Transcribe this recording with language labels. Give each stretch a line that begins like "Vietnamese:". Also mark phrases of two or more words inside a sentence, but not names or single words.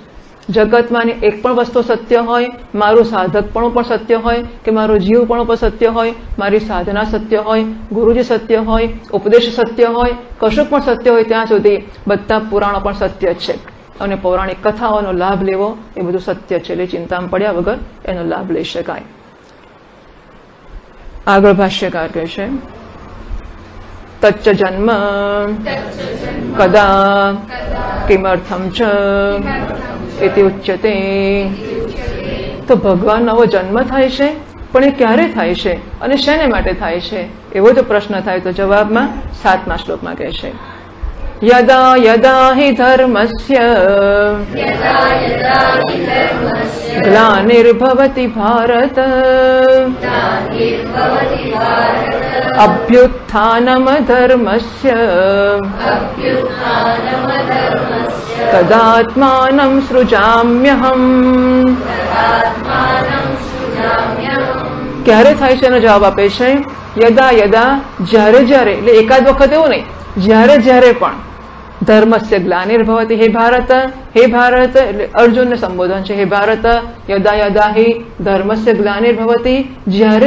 Gujarati: જગતમાંની એક પણ વસ્તુ સત્ય હોય, મારું સાધકપણું પણ સત્ય હોય, કે મારું જીવપણું પણ સત્ય હોય, મારી સાધના સત્ય હોય, ગુરુજી સત્ય હોય, ઉપદેશ સત્ય હોય, કશું પણ સત્ય હોય, ત્યાં સુધી બધા પુરાણો પણ સત્ય છે. અને પૌરાણિક કથાઓનો લાભ લેવો એ બધું સત્ય છે. એટલે ચિંતામાં પડ્યા વગર એનો લાભ લઈ શકાય. આગળ ભાષ્યકાર કહે છે,
Sanskrit: तच्च जन्म कदा किमर्थम् च इति उच्यते।
Gujarati: તો ભગવાન नવો જન્મ થાય છે, પણ એ ક્યારે થાય છે અને શેને માટે થાય છે એવો જો પ્રશ્ન થાય તો જવાબમાં 7મા શ્લોકમાં કહે છે,
Sanskrit: यदा यदा हि धर्मस्य ग्लानिर्भवति भारत अभ्युत्थानमधर्मस्य तदात्मानं सृजाम्यहम्।
Gujarati: ક્યારે થાય છે એનો જવાબ આપે છે,
Sanskrit: यदा यदा,
Gujarati: જ્યારે જ્યારે, એટલે એકાદ વખત એવું નહીં, જ્યારે જ્યારે પણ
Sanskrit: धर्मस्य ग्लानिर्भवति,
Gujarati: હે ભારત, હે ભારત એટલે અર્જુનને સંબોધન છે, હે ભારત
Sanskrit: यदा यदा हि धर्मस्य ग्लानिर्भवति,
Gujarati: જ્યારે